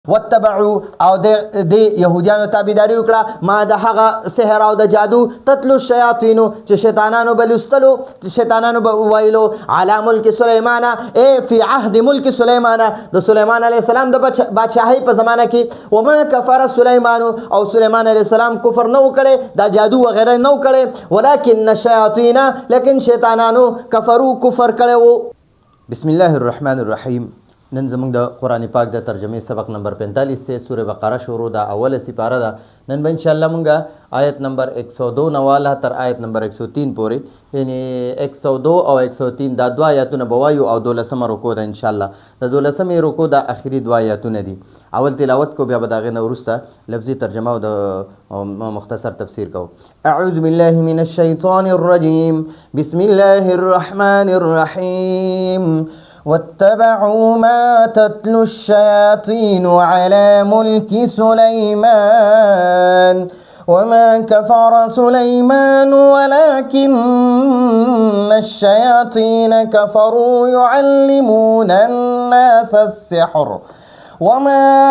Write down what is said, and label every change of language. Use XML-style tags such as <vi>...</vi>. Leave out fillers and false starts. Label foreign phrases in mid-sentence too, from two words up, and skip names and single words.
<ps>واتبعوا او د يهوديانو تابعداري وکړه ما د هغه سحر او د جادو</ps> <ar>تتلو الشياطين</ar> <ps>چې شیطانانو بلستلو شیطانانو به ویلو</ps> <ar>على ملک سليمان اي في عهد ملک سليمان</ar> <ps>د سليمان</ps> <ar>عليه السلام</ar> <ps>د بادشاہي په زمانه کې</ps> <ar>وما كفر سليمان</ar> <ps>او سليمان</ps> <ar>عليه السلام</ar> <ps>کفر نو کړي دا جادو وغیرہ نو کړي</ps> <ar>ولكن الشياطين</ar> <ps>لكن شیطانانو کفروا کفر کړي.</ps> <ar>بسم الله الرحمن الرحیم.</ar> <ps>نن زموږ د قرآن پاک د ترجمې سبق نمبر 45 سے سورہ بقره شروع ده. اوله سپاره ده. نن به</ps> <ar>ان شاء الله</ar> <ps>موږ آیت نمبر 102 نواله تر آیت نمبر 103 پورې یعنی 102 او 103 دا دوه آیاتونه به وایو او 12مه رکوع ده</ps> <ar>ان شاء الله.</ar> <ps>د 12مې رکوع د اخري دوه آیاتونه دي. اول تلاوت کو بیا به د هغې نه وروسته لفظي ترجمه او د مختصر تفسیر کو.</ps> <ar>اعوذ بالله من الشیطان الرجیم بسم الله الرحمن الرحیم. واتبعوا ما تتلو الشياطين على ملك سليمان وما كفر سليمان ولكن الشياطين كفروا يعلمون الناس السحر وما</ar>